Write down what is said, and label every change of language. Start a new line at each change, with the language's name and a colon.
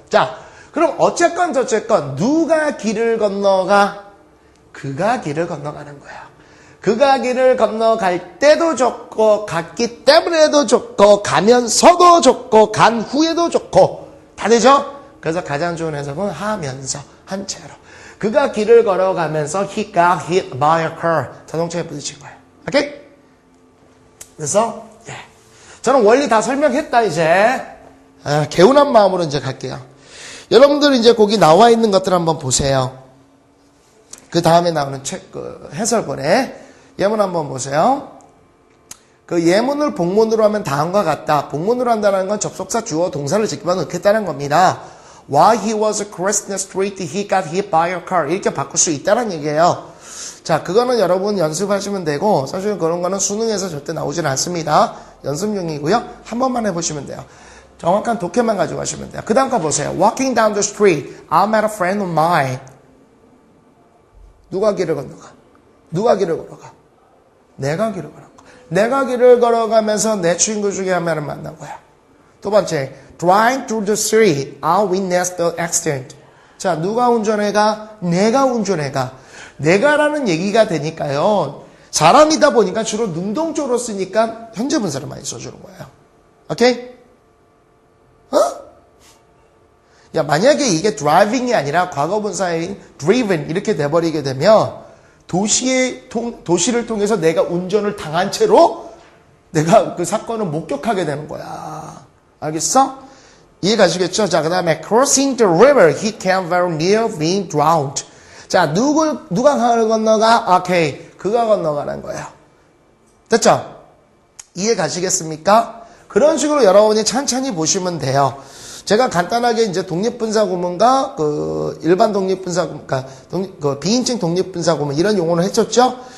Korean: 자, 그럼 어쨌건 저쨌건 누가 길을 건너가? 그가 길을 건너가는 거야. 그가 길을 건너갈 때도 좋고, 갔기 때문에도 좋고, 가면서도 좋고, 간 후에도 좋고, 다 되죠? 그래서 가장 좋은 해석은 하면서, 한 채로. 그가 길을 걸어가면서
English: he got hit by a car.
Korean: 자동차에 부딪힌 거예요. 오케이? 그래서 저는 원리 다 설명했다 이제. 개운한 마음으로 이제 갈게요. 여러분들 이제 거기 나와 있는 것들 한번 보세요. 그 다음에 나오는 책 해설본에 예문 한번 보세요. 그 예문을 복문으로 하면 다음과 같다. 복문으로 한다는 건 접속사 주어 동사를 집어 넣겠다는 겁니다.
English: While he was crossing the street, he got hit by a car.
Korean: 이렇게 바꿀 수 있다는 얘기예요. 자, 그거는 여러분 연습하시면 되고, 사실 그런 거는 수능에서 절대 나오진 않습니다. 연습용이고요. 한 번만 해보시면 돼요. 정확한 독해만 가지고 가시면 돼요. 그 다음 거 보세요.
English: Walking down the street, I met a friend of mine.
Korean: 누가 길을 건너가? 누가 길을 걸어가? 내가 길을 걸어가. 내가 길을 걸어가면서 내 친구 중에 한 명을 만난 거야. 두 번째,
English: driving through the street, I witnessed the accident.
Korean: 자, 누가 운전해가? 내가 운전해가. 내가라는 얘기가 되니까요. 사람이다 보니까 주로 능동적으로 쓰니까 현재 분사를 많이 써주는 거예요. 오케이? 야, 만약에 이게 driving이 아니라 과거 분사인 driven 이렇게 돼버리게 되면 도시를 통해서 내가 운전을 당한 채로 내가 그 사건을 목격하게 되는 거야. 알겠어? 이해 가시겠죠? 자, 그 다음에
English: crossing the river, he came very near being drowned.
Korean: 자, 누가 강을 건너가? 오케이. 그가 건너가는 거예요. 됐죠? 이해 가시겠습니까? 그런 식으로 여러분이 천천히 보시면 돼요. 제가 간단하게 이제 독립분사구문과 그 일반 독립분사구문, 그러니까 그 비인칭 독립분사구문 이런 용어를 했었죠.